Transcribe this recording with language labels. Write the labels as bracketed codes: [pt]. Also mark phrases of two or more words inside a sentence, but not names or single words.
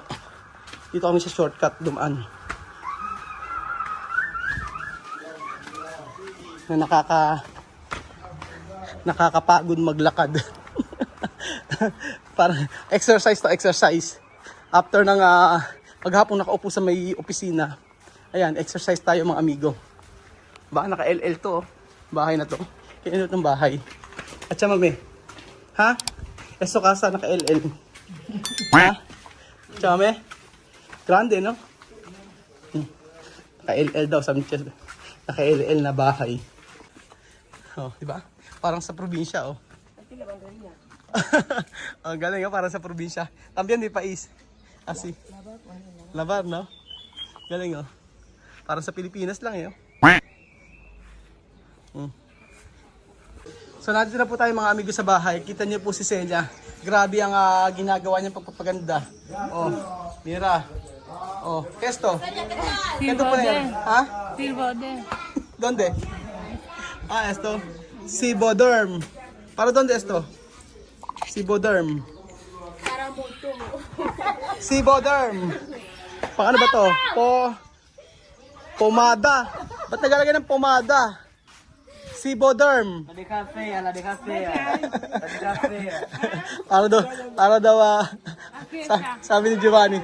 [tl] Dito kami sa shortcut dumaan. Na nakakapagod maglakad. Para exercise to exercise. After ng paghapon nakaupo sa may opisina. Ayan, exercise tayo mga amigo. Baka naka-LL to. Bahay na to. Kaya itong bahay. At siya mami. Ha? [es] Eso casa [tl] naka-LL. Ha? Siya mami? [es] Grande, no? [tl] Naka-LL daw. Sabi niya. Naka-LL na bahay. Oh, di ba? Parang sa probinsya, oh. Oh, galing, oh, parang sa probinsya. [es] También di pais. Asi. Labar, no? [tl] Galing, oh. Parang sa Pilipinas lang, eh, oh. So, nandito na po tayo mga amigo sa bahay. Kita niyo po si Celia. Grabe ang ginagawa niyang pagpapaganda. [es] Oh, mira. Oh, esto. [tl] Esto po na yan. [es] Ha? ¿Dónde? Esto. Siboderm. ¿Para dónde esto? Siboderm. [tl] Siboderm. Paano ba to? Pomada. Ba't nagalagay ng pomada? Siboderm. Para daw sabi ni Giovanni.